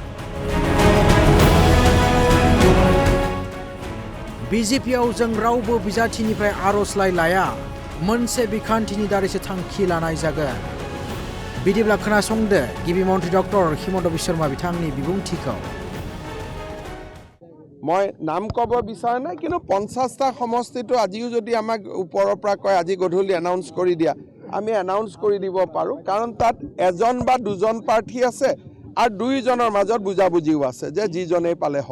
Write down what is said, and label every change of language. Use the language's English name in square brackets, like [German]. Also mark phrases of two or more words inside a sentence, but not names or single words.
[Bodo] बिजेपिआव जों रावबो बिजाथिनिफ्राय आर'जलाइ लाया, मोनसे बिखान्थिनि दारैसो थांखि लानाय जागोन। बिदिब्ला खोनासंदो गिबि मन्थ्रि डक्टर हिमन्त बिश्व शर्मा बिथांनि बिबुंथिखौ। [Assamese] মই নাম ক'ব বিচৰা নাই, কিন্তু 50টা সমষ্টিটো আজিও যদি আমাক ওপৰৰ পৰা কয় আজি গধূলি এনাউন্স কৰি দিয়া, আমি এনাউন্স কৰি দিব পাৰোঁ। কাৰণ তাত এজন বা দুজন প্ৰাৰ্থী আছে আৰু দুইজনৰ মাজত বুজাবুজিও আছে যে যিজনেই পালে হ'ব।